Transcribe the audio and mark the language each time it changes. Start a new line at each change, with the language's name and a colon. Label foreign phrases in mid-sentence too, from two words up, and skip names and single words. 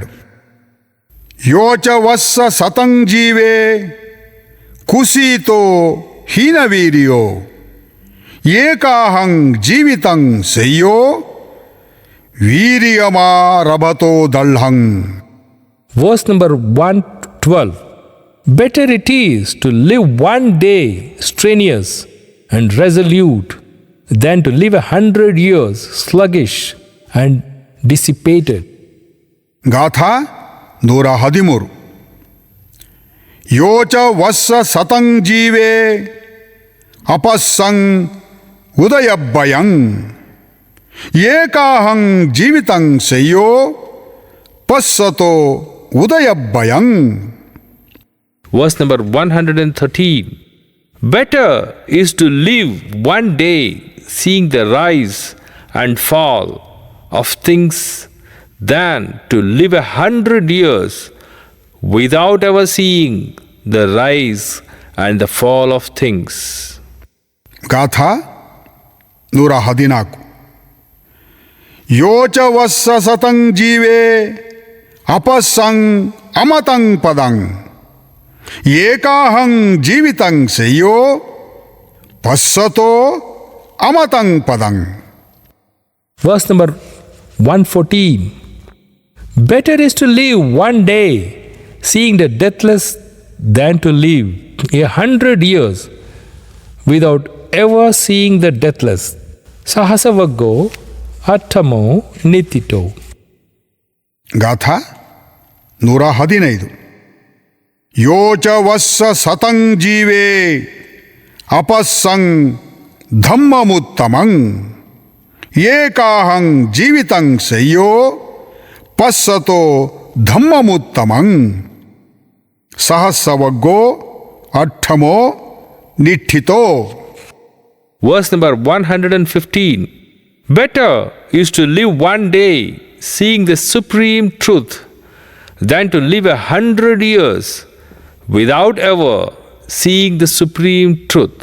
Pali: ಯೋಚ ವಸ್ಸ ಸತಂ ಜೀವೇ ಕುಸೀತೋ ಹೀನವೀರ್ಯೋ ಏಕಾಹಂ ಜೀವಿತಂ ಸಯ್ಯೋ ವೀರ್ಯಮಾರಭತೋ ದಳ್ಹಂ.
English: Verse number 112. Better it is to live one day strenuous and resolute than to live 100 years sluggish and dissipated.
Pali: ಗಾಥಾ 113. ಯೋಚ ವಸ್ಸ ಸತಂ ಜೀವೇ ಅಪಸ್ಸಂ ಉದಯಭಯಂ ಏಕಾಹಂ ಜೀವಿತಂ ಸಯ್ಯೋ ಪಸ್ಸತೋ ಉದಯಭಯಂ.
English: Verse number 113. Better is to live one day seeing the rise and fall of things than to live 100 years without ever seeing the rise and the fall of things.
Pali: ಗಾಥಾ 114. ಯೋಚ ವಸ್ಸ ಸತಂ ಜೀವೇ ಅಪಸ್ಸಂ ಅಮತಂ ಪದಂ ಏಕಾಹಂ ಜೀವಿತಂ ಸಯ್ಯೋ ಪಸ್ಸತೋ ಅಮತಂ ಪದಂ.
English: Verse number 114. Better is to live one day seeing the deathless than to live 100 years without ever seeing the deathless.
Pali: Sahasavaggo attamo nitito. ಗಾಥಾ 115. ಯೋಚ ವಸ್ಸ ಸತಂ ಜೀವೇ ಅಪಸ್ಸಂ ಧಮ್ಮಮುತ್ತಮಂ ಏಕಾಹಂ ಜೀವಿತಂ ಸಯ್ಯೋ ಪಸ್ಸತೋ ಧಮ್ಮಮುತ್ತಮಂ. ಸಹಸ್ರವಗ್ಗೋ ಅಠ್ಠಮೋ ನಿಠಿತೋ.
English: Verse number 115. Better is to live one day seeing the supreme truth than to live 100 years without ever seeing the supreme truth.